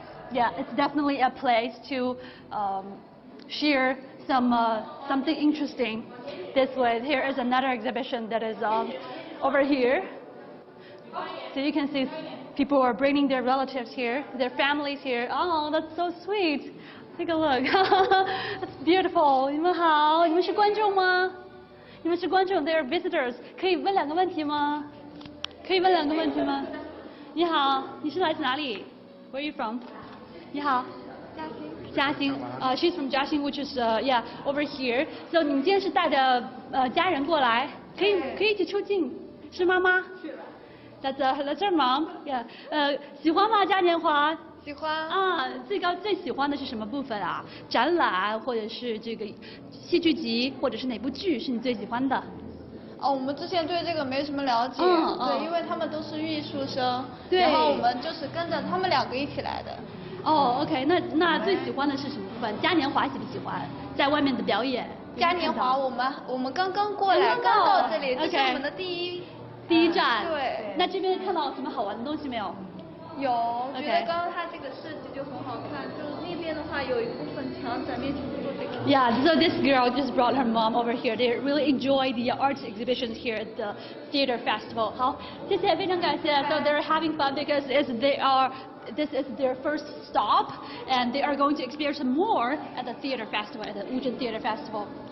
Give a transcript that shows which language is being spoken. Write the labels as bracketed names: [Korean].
[English] Yeah, it's definitely a place to share something interesting. This way, here is another exhibition that is over here. So you can see people are bringing their relatives here, their families here. Oh, that's so sweet. Take a look. That's beautiful. [Chinese] 你们好，你们是观众吗？你们是观众 ， [English] they are visitors. [Chinese] 可以问2个问题吗？可以问2个问题吗？你好，你是来自哪里 ？ [English] Where are you from? [Chinese] 你好，嘉兴。 [English] She's from 嘉兴 which is yeah over here. [Chinese] So 你们今天是带着家人过来，可以一起出镜，是妈妈？是。 [English] That's her mom. [Chinese] Yeah. 喜欢吗？嘉年华？喜欢。啊，最喜欢的是什么部分啊？展览或者是这个戏剧集，或者是哪部剧是你最喜欢的？哦，我们之前对这个没什么了解，对，因为他们都是艺术生，然后我们就是跟着他们2个一起来的。哦 ，OK， 那最喜欢的是什么部分？嘉年华喜不喜欢？在外面的表演？嘉年华我们刚刚过来，刚到这里，这是我们的第一站。对。那这边看到什么好玩的东西没有？有，觉得刚刚它这个设计就很好看，就是那边的话有一部分墙展面全部都这个。 [English] Yeah, so this girl just brought her mom over here. They really enjoy the arts exhibitions here at the theater festival. [Chinese] 好，谢谢，非常感谢。 [English] So they're having fun because this is their first stop, and they are going to experience more at the theater festival, at the Wuzhen Theatre Festival.